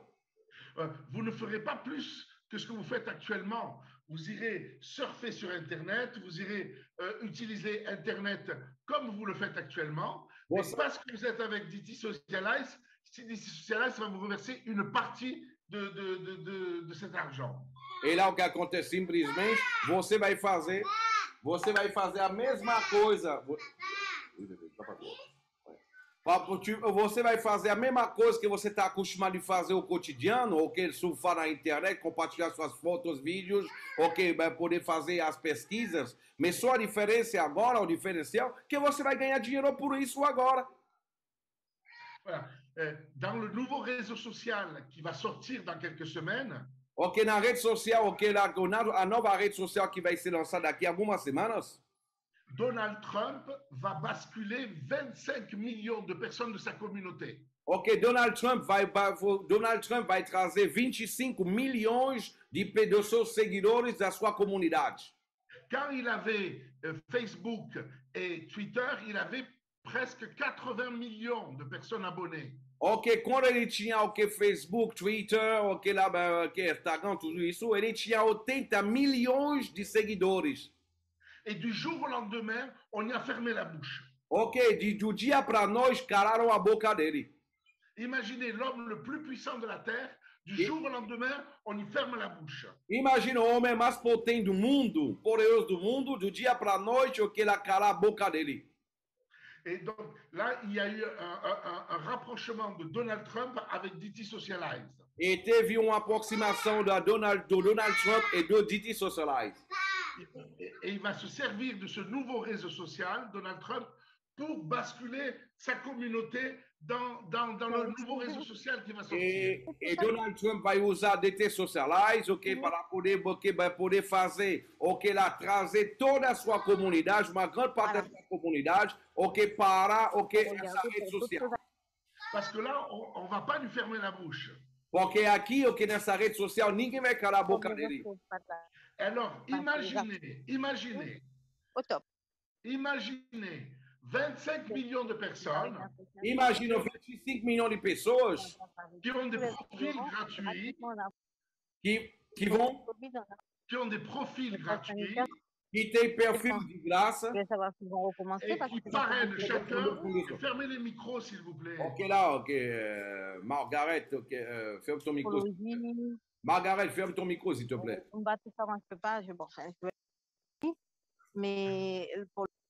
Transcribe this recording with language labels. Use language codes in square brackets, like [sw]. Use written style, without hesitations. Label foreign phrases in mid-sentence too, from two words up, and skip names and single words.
[fr] Vous ne ferez pas plus que ce que vous faites actuellement. Vous irez surfer sur Internet, vous irez utiliser Internet comme vous le faites actuellement. Mais parce que vous êtes avec DT Socialize, DT Socialize va vous reverser une partie de cet argent. [pt] E lá o que acontece simplesmente, você vai fazer a mesma coisa. Você vai fazer a mesma coisa que você está acostumado a fazer o cotidiano, surfar na internet, compartilhar suas fotos, vídeos, vai poder fazer as pesquisas. Mas só a diferença agora, o diferencial, que você vai ganhar dinheiro por isso agora. [fr] Voilà. Dans le nouveau réseau social qui va sortir dans quelques semaines, [pt] na rede social, a nova rede social que vai ser lançada daqui a algumas semanas, [fr] Donald Trump va basculer 25 millions de personnes de sa communauté. [pt] Donald Trump vai trazer 25 milhões de seus seguidores da sua comunidade. [fr] Quand il avait Facebook et Twitter, il avait presque 80 millions de personnes abonnées. [pt] Quando ele tinha Facebook, Twitter, Instagram, tudo isso, ele tinha 80 milhões de seguidores. [fr] Et du jour au lendemain, on y a fermé la bouche. [pt] Do dia para nós, calaram a boca dele. [fr] Imaginez l'homme le plus puissant de la Terre, du jour au lendemain, on y ferme la bouche. [pt] Imagina o homem mais potente do mundo, poderoso do mundo, do dia para a noite, ele cala a boca dele. [fr] Et donc là, il y a eu un rapprochement de Donald Trump avec DT Socialize. [pt] E teve uma aproximação do Donald Trump e do DT Socialize. [fr] Et il va se servir de ce nouveau réseau social, Donald Trump, pour basculer sa communauté dans le nouveau réseau social qui va sortir. [pt] E Donald Trump vai usar DT Socialize, para poder fazer, trazer toda a sua comunidade, uma grande parte da sua comunidade, para essa rede social. [fr] Parce que là, on va pas lui fermer la bouche. [pt] Porque aqui, nessa rede social, ninguém vai calar a boca dele. [fr] Alors, imaginez 25 millions de personnes. [pt] Imagina 25 milhões de pessoas [fr] qui ont des profils gratuits, qui ont des profils gratuits, [pt] que têm perfil de graça, [fr] et qui parrainent chacun. Fermez les micros, s'il vous plaît. Margaret, ferme ton micro. Margaret, ferme ton micro, s'il te plaît. Mais pour